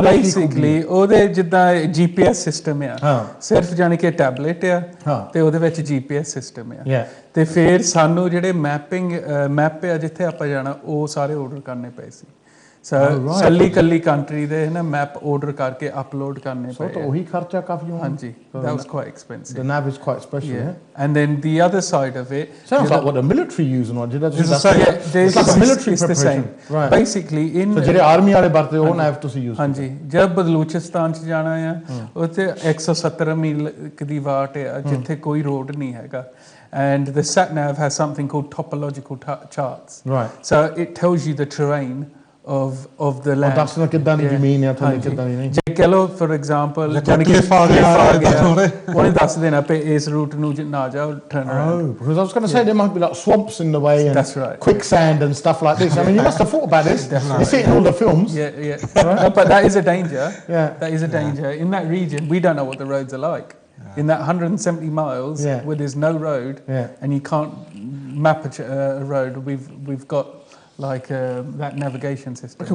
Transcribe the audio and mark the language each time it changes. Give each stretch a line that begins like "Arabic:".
Punjabi: Basically ਉਹਦੇ ਜਿੱਦਾਂ GPS system ਆ ਸਿਰਫ ਜਾਨੀ ਕਿ ਟੈਬਲੇਟ ਆ ਤੇ ਉਹਦੇ ਵਿੱਚ GPS ਸਿਸਟਮ ਆ ਤੇ ਫਿਰ ਸਾਨੂੰ ਜਿਹੜੇ ਮੈਪ ਆ ਜਿੱਥੇ ਆਪਾਂ ਜਾਣਾ ਉਹ ਸਾਰੇ ਆਰਡਰ ਕਰਨੇ ਪਏ ਸੀ ਕੱਲੀ ਕੰਟਰੀ ਦੇ ਨਾ ਮੈਪ ਆਰਡਰ ਕਰਕੇ ਅਪਲੋਡ ਕਰਨੇ ਪਏ ਤਾਂ ਉਹੀ ਖਰਚਾ ਕਾਫੀ ਹੋਣਾ ਹਾਂਜੀ
English: that was quite expensive the nav is quite special and then the other side of it sounds like what the military use and what it's like a military preparation right basically in
Punjabi: ਜਿਹੜੇ army ਵਾਲੇ ਵਰਤੇ ਉਹ nav ਤੁਸੀਂ use ਹਾਂਜੀ ਜਦ ਬਲੂਚਿਸਤਾਨ ਚ ਜਾਣਾ ਆ ਉੱਥੇ 117 ਮੀਲ ਦੀ ਵਾਟ ਆ ਜਿੱਥੇ ਕੋਈ ਰੋਡ ਨਹੀਂ ਹੈਗਾ
English: and the sat nav has something called topological charts right so it tells you the terrain of the land
Punjabi: ਦੱਸਣਾ ਕਿੱਦਾਂ ਦੀ ਜ਼ਮੀਨ ਹੈ ਤੁਹਾਨੂੰ ਕਿੱਦਾਂ ਦੀ ਨਹੀਂ ਜੇ ਕਹ ਲੋ ਫॉर ਐਗਜ਼ਾਮਪਲ ਜਾਨੀ ਕਿ ਉਹਨੇ ਦੱਸ ਦੇਣਾ ਪਏ ਇਸ ਰੂਟ ਨੂੰ ਨਾ ਜਾਓ
English: turn around because I was going to say there might be like swamps in the way and that's right quicksand and stuff like this I mean you must have thought about this you see it in all the films no, but that is a danger that is a danger in that region we don't know what the roads are like in that 170 miles where there's no road and you can't map a road we've got like that navigation system.